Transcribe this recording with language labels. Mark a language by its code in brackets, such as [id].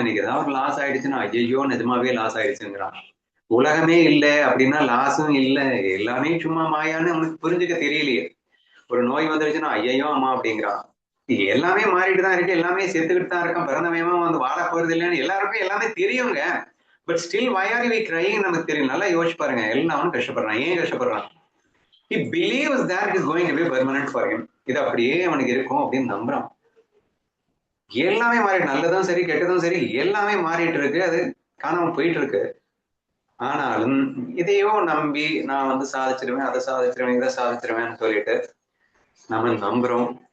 [ta] இன்னைக்கு ஏதாவது ஒரு லாஸ் ஆயிடுச்சுன்னா ஐயோ நிஜமாவே லாஸ் ஆயிடுச்சுங்கிறான். உலகமே இல்லை அப்படின்னா லாஸும் இல்லை, எல்லாமே சும்மா மாயான்னு அவனுக்கு புரிஞ்சுக்க தெரியலையே. ஒரு நோய் வந்துருச்சுன்னா ஐயோ அம்மா அப்படிங்கிறான். எல்லாமே மாறிட்டு தான் இருக்கு, எல்லாமே செத்துக்கிட்டு தான் இருக்கான், பிறந்தவயமா வாழ போறது இல்லைன்னு எல்லாருக்கும் எல்லாமே தெரியுங்க. [en] but still why are we crying [ta] நமக்கு தெரியும். நல்லா யோசிச்சு பாருங்க, எல்லாரும் கஷ்டப்படுறான். ஏன் கஷ்டப்படுறான்? [en] He believes that it is going to be permanent for him. [ta] இது அப்படியே அவனுக்கு இருக்கும் அப்படின்னு நம்புறான். எல்லாமே மாறிட்டு, நல்லதும் சரி கெட்டதும் சரி எல்லாமே மாறிட்டு இருக்கு, அது காணாம போயிட்டு இருக்கு. ஆனாலும் இதையோ நம்பி நான் சாதிச்சிருவேன், அதை சாதிச்சிருவேன், இதை சாதிச்சிருவேன்னு சொல்லிட்டு நம்ம நம்புறோம்.